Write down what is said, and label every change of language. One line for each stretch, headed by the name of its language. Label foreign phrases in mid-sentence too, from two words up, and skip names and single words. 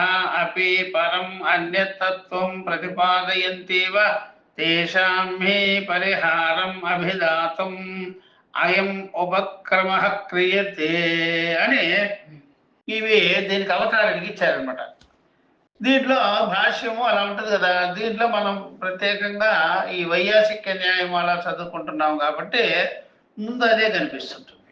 Sanskrit: अपि परम् अन्यत् तत्त्वं प्रतिपादयन्ति वा तेषां हि परिहारम् अभिधातुं अयं उपक्रमः क्रियते
Telugu: అని ఇవి దీనికి అవతారానికి ఇచ్చారనమాట. దీంట్లో భాష్యము అలా ఉంటుంది కదా. దీంట్లో మనం ప్రత్యేకంగా ఈ వైయాసిక న్యాయం అలా చదువుకుంటున్నాం కాబట్టి ముందు అదే కనిపిస్తుంటుంది.